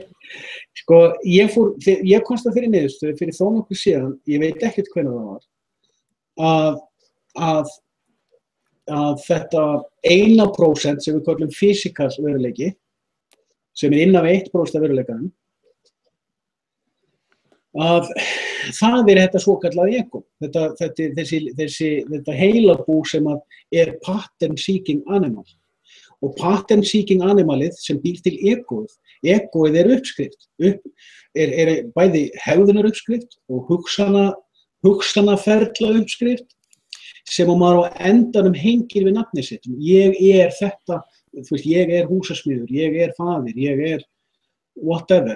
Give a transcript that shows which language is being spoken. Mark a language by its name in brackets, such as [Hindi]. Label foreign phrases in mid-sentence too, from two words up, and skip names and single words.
[Icelandic] Sko, ég komst að fyrir niðurstöðu fyrir þó nokkuð síðan, ég veit ekkert hvenær það var, að þetta 1% sem við kallum physical veruleiki, sem innan við 1% af veruleikanum, að það þetta svokallað ego, þetta heilabú sem [English] pattern seeking animal. [Icelandic] Og [English] pattern seeking animalið [Icelandic] sem býr til egoið uppskrift, bæði hegðunar uppskrift og hugsanaferla uppskrift sem maður á endanum hengir við nafnið sitt. Ég þetta, þú veist, ég húsasmiður, ég faðir, ég whatever.